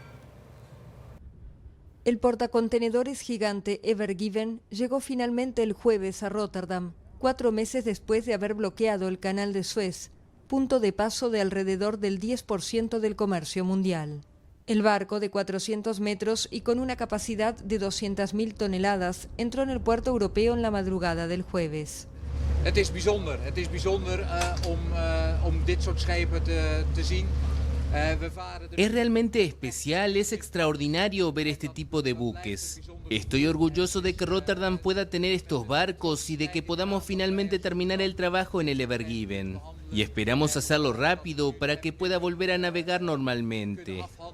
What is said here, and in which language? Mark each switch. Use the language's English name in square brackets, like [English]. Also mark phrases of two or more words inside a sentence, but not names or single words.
[Spanish] El portacontenedores gigante Ever Given llegó finalmente el jueves a Rotterdam, 4 meses después de haber bloqueado el canal de Suez, punto de paso de alrededor del 10% del comercio mundial. El barco, de 400 metros y con una capacidad de 200.000 toneladas, entró en el puerto europeo en la madrugada del jueves. [Dutch] Het is bijzonder om dit soort schepen te zien. [Spanish] Es realmente especial, es extraordinario ver este tipo de buques. Estoy orgulloso de que Rotterdam pueda tener estos barcos y de que podamos finalmente terminar el trabajo en el Ever Given. Y esperamos hacerlo rápido para que pueda volver a navegar normalmente.